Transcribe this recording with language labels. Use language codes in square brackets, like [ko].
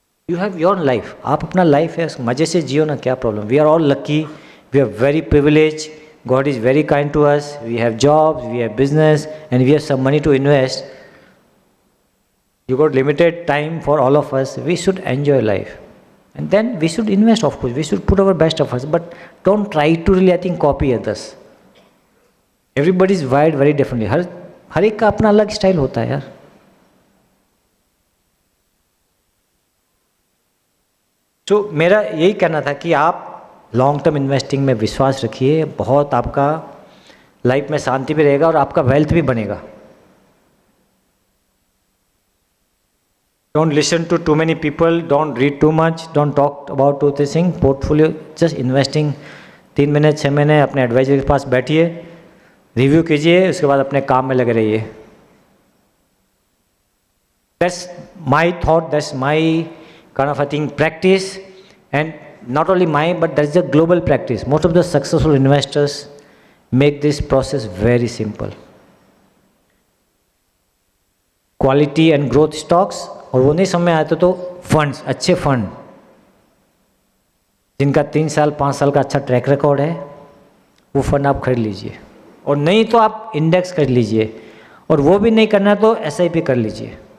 [en] you have your life, [hi] आप अपना life है मजे से जियो ना, क्या problem? [en] We are all lucky, we are very privilege, God is very kind to us, we have jobs, we have business and we have some money to invest. You got limited time for all of us. We should enjoy life, and then we should invest. Of course, we should put our best of us, but don't try to really, I think, copy others. Everybody is wired very differently. [hi] हर एक का अपना अलग style होता है यार. तो मेरा यही कहना था कि आप लॉन्ग टर्म इन्वेस्टिंग में विश्वास रखिए, बहुत आपका लाइफ में शांति भी रहेगा और आपका वेल्थ भी बनेगा. [en] Don't listen to too many people, don't read too much, don't talk about two things. [hi] Portfolio, [en] just investing [hi] 3 महीने 6 महीने अपने एडवाइजर के पास बैठिए, रिव्यू कीजिए, उसके बाद अपने काम में लगे रहिए. [en] That's my thought, that's my kind of, I think, practice, and not only my, but that's the global practice. Most of the successful investors make this process very simple. Quality and growth stocks, [hi] और वो नहीं समझ में आया तो funds, अच्छे fund जिनका 3 साल 5 साल का अच्छा ट्रैक रिकॉर्ड है, वो फंड आप खरीद लीजिए. और नहीं तो आप इंडेक्स कर लीजिए, और वो भी नहीं करना तो SIP कर लीजिए.